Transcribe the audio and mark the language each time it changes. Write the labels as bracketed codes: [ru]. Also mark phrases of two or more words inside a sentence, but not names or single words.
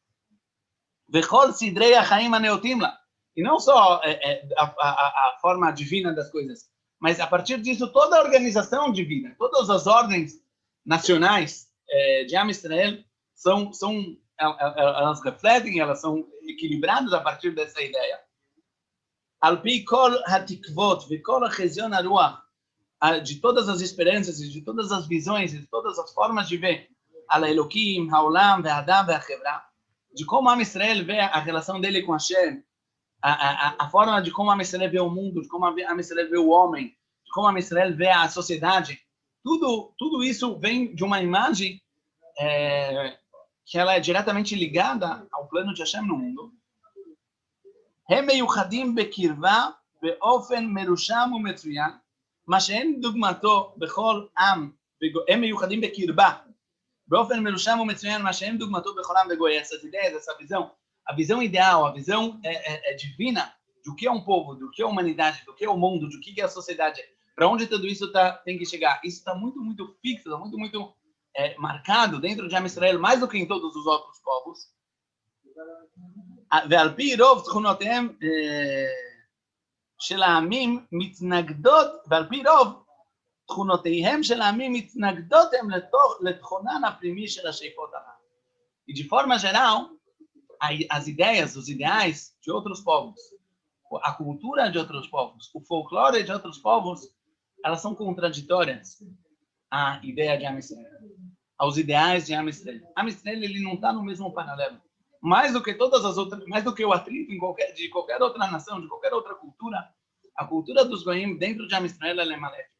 [pt] E não só a forma divina das coisas, mas a partir disso toda a organização divina, todas as ordens nacionais de [he] עם ישראל [pt] elas refletem, elas são equilibradas a partir dessa ideia. [he] על פי כל התקוות וכל החזיון הרוח, [pt] de todas as esperanças e de todas as visões e de todas as formas de ver, [he] על אלהים, העולם, והאדם, והחברה, [pt] de como [he] עם ישראל [pt] vê a relação dele com Hashem, a forma de como [he] עם ישראל [pt] vê o mundo, de como [he] עם ישראל [pt] vê o homem, de como Am Israel vê a sociedade, tudo isso vem de uma imagem que ela é diretamente ligada ao plano de Hashem no mundo. [he] הם מיוחדים בקרבה באופן מרושם ומצוין, מה שאין דוגמתו בכל עם, הם מיוחדים בקרבה, באופן מרושם ומצוין, מה שאין דוגמתו בכל עם וגוי. [pt] Essas ideias, essa visão, a visão ideal, a visão divina do que é um povo, do que é a humanidade, do que é o mundo, do que é a sociedade, para onde tudo isso tem que chegar. Isso está muito, muito fixo, muito marcado dentro de [he] עם ישראל, [pt] mais do que em todos os outros povos. [he] ועל פי רוב תכונותיהם של העמים מתנגדות, ועל פי רוב תכונותיהם של העמים מתנגדות הם לתכונן הפנימי של השאיפות הללו. [pt] E de forma geral, as ideias, os ideais de outros povos, a cultura de outros povos, o folclore de outros povos, elas são contraditórias à ideia de [he] עם ישראל, [pt] aos ideais de [he] עם ישראל. עם ישראל, [pt] ele não está no mesmo paralelo. Mais do que todas as outras, mais do que o atrito de qualquer outra nação, de qualquer outra cultura, a cultura dos Goim dentro de [he] עם ישראל [pt] ela é maléfica.